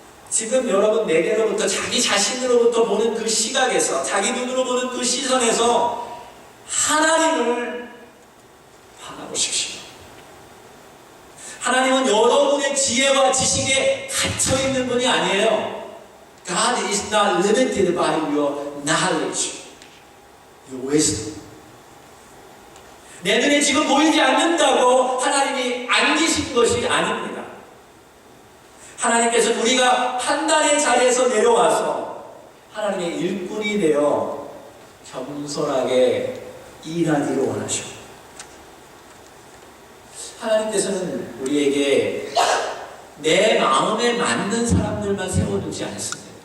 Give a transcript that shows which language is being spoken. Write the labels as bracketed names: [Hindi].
[Korean] 지금 여러분 내게로부터 자기 자신으로부터 보는 그 시각에서 자기 눈으로 보는 그 시선에서 하나님을 바라보십시오. 하나님은 여러분의 지혜와 지식에 갇혀있는 분이 아니에요. [English] God is not limited by your knowledge, your wisdom. [Korean] 내 눈에 지금 보이지 않는다고 하나님이 안 계신 것이 아닙니다. 하나님께서는 우리가 판단의 자리에서 내려와서 하나님의 일꾼이 되어 겸손하게 일하기를 원하시고, 하나님께서는 우리에게 내 마음에 맞는 사람들만 세워두지 않습니다.